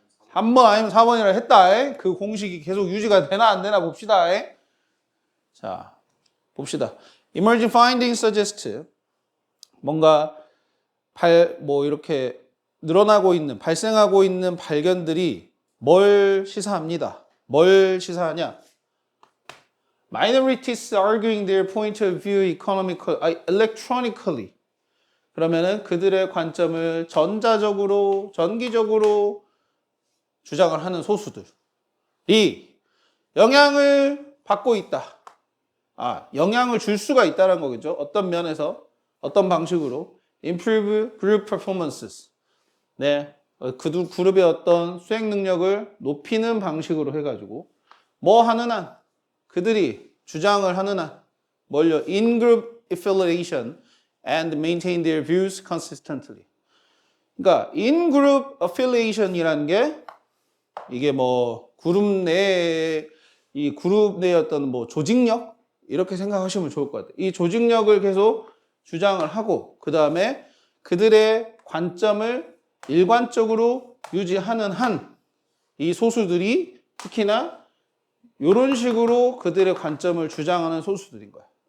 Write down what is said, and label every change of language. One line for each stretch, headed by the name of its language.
Korean: 한 번 아니면 4번이라 했다. 에? 그 공식이 계속 유지가 되나 안 되나 봅시다. 에? 자, 봅시다.
English: Emerging findings suggest
Korean: 뭔가 뭐 이렇게 늘어나고 있는, 발생하고 있는 발견들이 뭘 시사합니다. 뭘 시사하냐?
English: Minorities arguing their point of view electronically.
Korean: 그러면은 그들의 관점을 전기적으로 주장을 하는 소수들이 영향을 받고 있다. 영향을 줄 수가 있다는 거겠죠. 어떤 면에서, 어떤 방식으로
English: improve group performances.
Korean: 네, 그 그룹의 어떤 수행 능력을 높이는 방식으로 해가지고 뭐 하는 한 그들이 주장을 하는 한 뭘요?
English: In-group affiliation and maintain their views consistently.
Korean: 그러니까 in-group affiliation이라는 게 이게 뭐 그룹 내의 이 그룹 내의 어떤 뭐 조직력 이렇게 생각하시면 좋을 것 같아요. 이 조직력을 계속 주장을 하고 그 다음에 그들의 관점을 일관적으로 유지하는 한 이 소수들이 특히나 이런 식으로 그들의 관점을 주장하는 소수들인 거야.